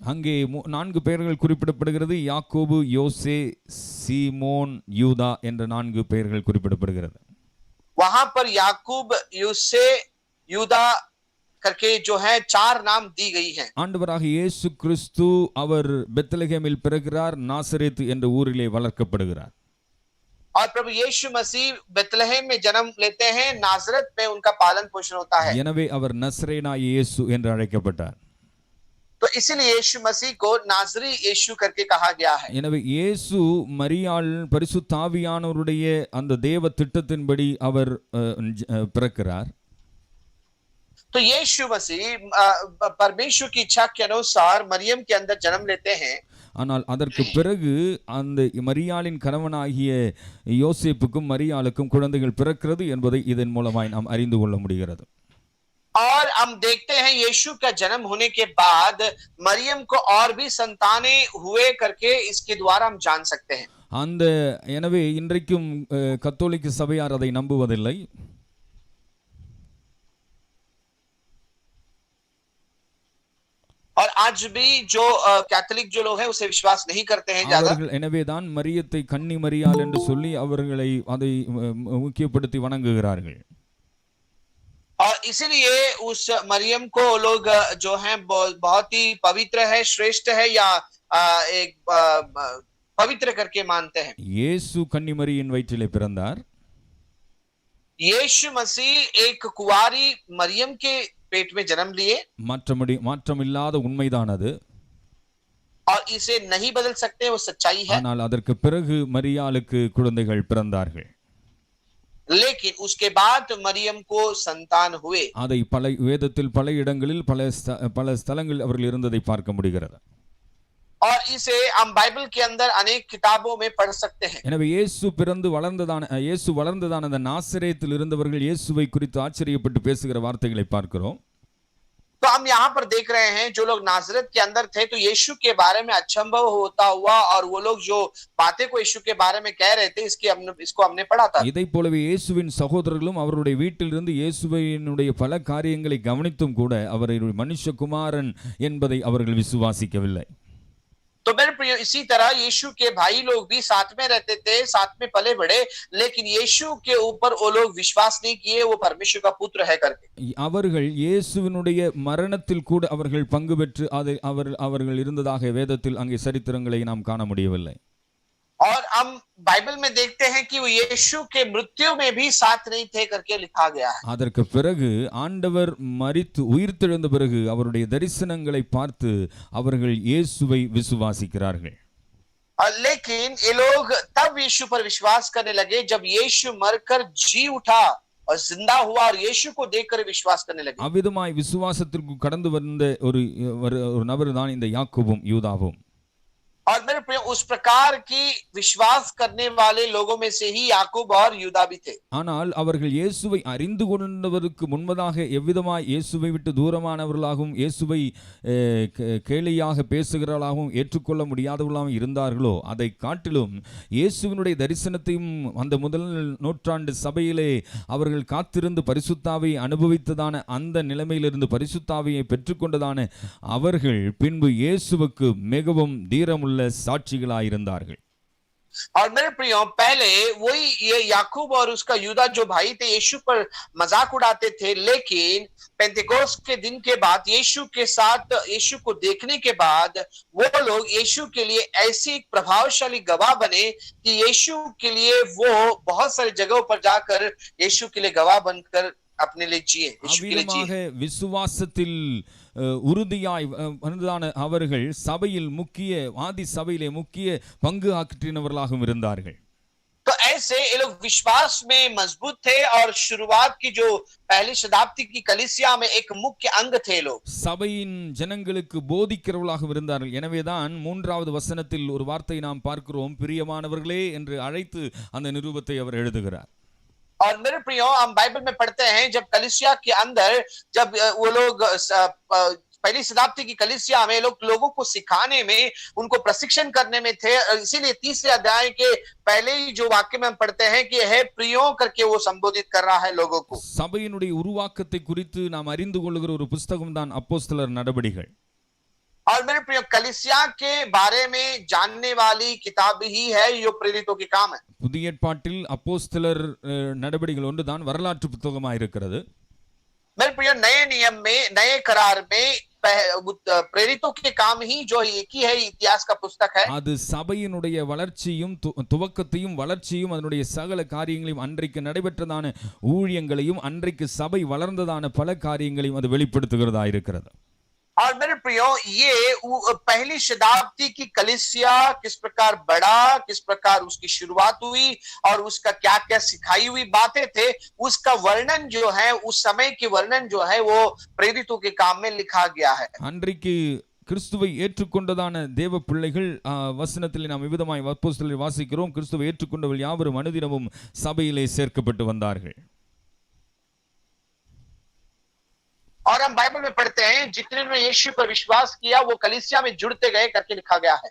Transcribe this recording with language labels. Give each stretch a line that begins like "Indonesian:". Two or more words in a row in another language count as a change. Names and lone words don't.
Tamil: அங்கே 4 பெயர்கள் குறிப்பிடப்படுகிறது. யாக்கோபு, யோசே, சீமோன், யூதா என்ற 4 பெயர்கள் குறிப்பிடப்படுகிறது.
Hindi: वहां पर याकूब, यूसे, यूदा करके जो है 4 नाम दी गई हैं।
Tamil: ஆண்டவராக இயேசு கிறிஸ்து அவர் பெத்லகேமில் பிறக்கிறார், நாசரேத் என்ற ஊரிலே வளர்க்கப்படுகிறார்.
Hindi: और प्रभु यीशु मसीह बेतलहम में जन्म लेते हैं, नाजरत में उनका पालन पोषण होता है।
Tamil: எனவே அவர் நசரேனாகிய இயேசு என்று அழைக்கப்பட்டார்.
Hindi: तो इसीलिए यीशु मसीह को नाजरी यीशु करके कहा गया है।
Tamil: எனவே இயேசு மரியாள் பரிசுத்த ஆவியானவருடைய அந்த தேவ திட்டத்தின்படி அவர் பிறக்கிறார்.
Hindi: तो यीशु मसीह परमेश्वर की इच्छा के अनुसार मरियम के अंदर जन्म लेते हैं।
Tamil: ஆனால் அதற்கு பிறகு அந்த மரியாளின் கணவனாகிய யோசேப்புக்கும் மரியாளுக்கும் குழந்தைகள் பிறக்கிறது என்பதை இதன் மூலமாய் நாம் அறிந்து கொள்ள முடிகிறது.
Hindi: और हम देखते हैं यीशु का जन्म होने के बाद मरियम को और भी संतानें हुए करके इसके द्वारा हम जान सकते हैं।
Tamil: அந்த எனவே இன்றைக்கும் கத்தோலிக்க சபையார் அதை நம்புவதில்லை.
Hindi: और आज भी जो कैथोलिक जो लोग हैं उसे विश्वास नहीं करते हैं ज्यादा।
Tamil: அவர்கள் எனவேதான் மரியத்தை கன்னி மரியாள் என்று சொல்லி அவர்களை அதை முக்கியப்படுத்தி வணங்குகிறார்கள்.
Hindi: और इसीलिए उस मरियम को लोग जो हैं बहुत ही पवित्र है, श्रेष्ठ है या एक पवित्र करके मानते हैं।
Tamil: இயேசு கன்னி மரியின் வயிற்றிலே பிறந்தார்.
Hindi: यीशु मसीह एक कुंवारी मरियम के पेट में जन्म लिए।
Tamil: மாற்றமில்லாத உண்மைதான் அது.
Hindi: और इसे नहीं बदल सकते, वो सच्चाई है।
Tamil: ஆனால் அதற்கு பிறகு மரியாளுக்கு குழந்தைகள் பிறந்தார்கள்.
Hindi: लेकिन उसके बाद मरियम को संतान हुए।
Tamil: அதை வேதத்தில் பல இடங்களில் பல ஸ்தலங்களில் அவர்கள் இருந்ததை பார்க்க முடிகிறது.
Hindi: और इसे हम बाइबल के अंदर अनेक किताबों में पढ़ सकते हैं।
Tamil: எனவே இயேசு வளர்ந்ததான அந்த நாசரேத்தில் இருந்தவர்கள் இயேசுவை குறித்து ஆச்சரியப்பட்டு பேசுகிற வார்த்தைகளை பார்க்கிறோம்.
Hindi: तो हम यहाँ पर देख रहे हैं जो लोग नाजरत के अंदर थे तो यीशु के बारे में अचंभव होता हुआ और वो लोग जो बातें को यीशु के बारे में कह रहे थे इसको हमने पढ़ा था।
Tamil: இதை போலவே இயேசுவின் சகோதரர்களும் அவருடைய வீட்டிலிருந்து இயேசுவினுடைய பல காரியங்களை கவனித்தும் கூட அவரை மனுஷகுமாரன் என்பதை அவர்கள் விசுவாசிக்கவில்லை.
Hindi: तो मेरे प्रिय इसी तरह यीशु के भाई लोग भी साथ में रहते थे, साथ में पले बड़े, लेकिन यीशु के ऊपर वो लोग विश्वास नहीं किए वो परमेश्वर का पुत्र है करके।
Tamil: அவர்கள் இயேசுவினுடைய மரணத்தில் கூட அவர்கள் பங்கு பெற்று அவர்கள் இருந்ததாக வேதத்தில் அங்கே சரித்திரங்களை நாம் காண முடியவில்லை.
Hindi: और हम बाइबल में देखते हैं कि वो यीशु के मृत्यु में भी साथ नहीं थे करके लिखा गया है।
Tamil: அதற்கு பிறகு ஆண்டவர் மரித்து உயிர்த்தெழுந்த பிறகு அவருடைய தரிசனங்களை பார்த்து அவர்கள் இயேசுவை விசுவாசிக்கிறார்கள்.
Hindi: लेकिन ये लोग तब यीशु पर विश्वास करने लगे जब यीशु मरकर जी उठा और जिंदा हुआ और यीशु को देखकर विश्वास करने लगे।
Tamil: அவ்விதமாய் விசுவாசத்திற்கு கடந்து வந்த ஒரு நபர் தான் இந்த யாக்கோபும் யூதாவும்.
Hindi: और मेरे प्रिय उस प्रकार की विश्वास करने वाले लोगों में से ही याकूब और यूदा भी थे।
Tamil: ஆனால் அவர்கள் இயேசுவை அறிந்து கொண்டவருக்கு முன்பதாக எவ்விதமாய் இயேசுவை விட்டு தூரமானவர்களாகவும் இயேசுவை கேலியாக பேசுகிறவர்களாகவும் ஏற்றுக்கொள்ள முடியாதவர்களாகவும் இருந்தார்களோ அதை காட்டிலும் இயேசுவினுடைய தரிசனத்தையும் அந்த முதல் நூற்றாண்டு சபையிலே அவர்கள் காத்திருந்து பரிசுத்தாவை அனுபவித்ததான அந்த நிலைமையிலிருந்து பரிசுத்தாவியை பெற்றுக்கொண்டதான அவர்கள் பின்பு இயேசுவுக்கு மிகவும் தீரமுள்ள சாட்சிகளாயிருந்தார்கள்.
Hindi: और मेरे प्रियो पहले वही ये याकूब और उसका यूदा जो भाई थे यीशु पर मजाक उड़ाते थे, लेकिन पेंतिकोस्त के दिन के बाद यीशु के साथ यीशु को देखने के बाद वो लोग यीशु के लिए ऐसी प्रभावशाली गवाह बने कि यीशु के लिए वो बहुत सारी जगहों पर जाकर यीशु के लिए गवाह बनकर अपने लिए जिए, यीशु के लिए जिए।
Tamil: அவ்விதமாக விசுவாசத்தில் உறுதியாய் வந்ததான அவர்கள் சபையில் முக்கிய ஆதி சபையிலே முக்கிய பங்கு ஆற்றினவர்களாகவும் இருந்தார்கள்.
Hindi: तो ऐसे ये लोग विश्वास में मजबूत थे और शुरुआत की जो पहली शताब्दी की कलीसिया में एक मुख्य अंग थे लोग.
Tamil: சபையின் ஜனங்களுக்கு போதிக்கிறவர்களாக இருந்தார்கள். எனவேதான் மூன்றாவது வசனத்தில் ஒரு வார்த்தை நாம் பார்க்கிறோம், பிரியமானவர்களே என்று அழைத்து அந்த நிருபத்தை அவர் எழுதுகிறார்.
Hindi: और मेरे प्रियो, हम बाइबल में पढ़ते हैं जब कलीसिया के अंदर जब वो लोग पहली शताब्दी की कलीसिया में लोगों को सिखाने में, उनको प्रशिक्षण करने में थे, इसीलिए तीसरे अध्याय के पहले ही जो वाक्य में हम पढ़ते हैं कि हे प्रियो करके वो संबोधित कर रहा है लोगों को.
Tamil: சபையினுடைய உருவாக்கத்தை குறித்து நாம் அறிந்து கொள்ளுகிற ஒரு புத்தகம் தான் அப்போஸ்தலர் நடபடிகள்.
Hindi: और मेरे प्रियो, कलीसिया के बारे में जानने वाली किताब ही है जो प्रेरितों के काम है.
Tamil: புதிய ஏற்பாட்டில் அப்போஸ்தலர் நடபடிகள் ஒன்றுதான் வரலாற்று புத்தகமாக இருக்கிறது.
Hindi: मेरे प्रियो, नए नियम में, नए करार में प्रेरितों के काम ही जो एक ही है, इतिहास का पुस्तक है.
Tamil: அது சபையினுடைய வளர்ச்சியும் துவக்கத்தையும் வளர்ச்சியும் அதனுடைய சகல காரியங்களையும் அன்றைக்கு நடைபெற்றதான ஊழியங்களையும் அன்றைக்கு சபை வளர்ந்ததான பல காரியங்களையும் அது வெளிப்படுத்துகிறதா இருக்கிறது.
Hindi: और मेरे प्रियो, ये पहली शताब्दी की कलीसिया किस प्रकार बढ़ा, किस प्रकार उसकी शुरुआत हुई और उसका क्या क्या सिखाई हुई बातें थे, उसका वर्णन जो है, उस समय के वर्णन जो है वो प्रेरितों के काम में लिखा गया है.
Tamil: அன்றைக்கு கிறிஸ்துவை ஏற்றுக்கொண்டதான தேவ பிள்ளைகள் வசனத்தில் நாம் விவிதமாய் அப்போஸ்தலரில் வாசிக்கிறோம், கிறிஸ்துவை ஏற்றுக்கொண்டவர்கள் யாவரும் அனுதினமும் சபையிலே சேர்க்கப்பட்டு வந்தார்கள்.
Hindi: और हम बाइबल में पढ़ते हैं जितने ने यीशु पर विश्वास किया वो कलीसिया में जुड़ते गए करके लिखा गया है.